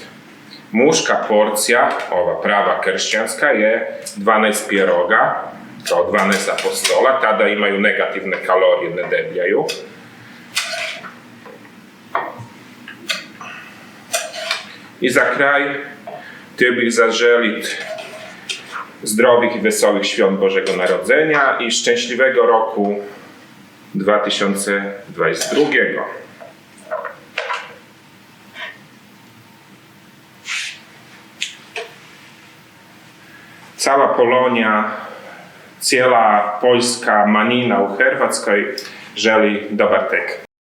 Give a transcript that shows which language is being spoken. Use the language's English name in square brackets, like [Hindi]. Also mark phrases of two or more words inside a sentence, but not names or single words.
[Croatian] Muška porcija, ova prava kršćanska, je 12 pieroga, kao 12 apostola, tada imaju negativne kalorije, ne debljaju. I za kraj htio bih zaželiti [Polish] zdrovih i wesołych świąt Bożego Narodzenia i szczęśliwego roku 2022. Cała Polonia, [Croatian] cijela poljska manjina u Hrvatskoj želi dobar tek.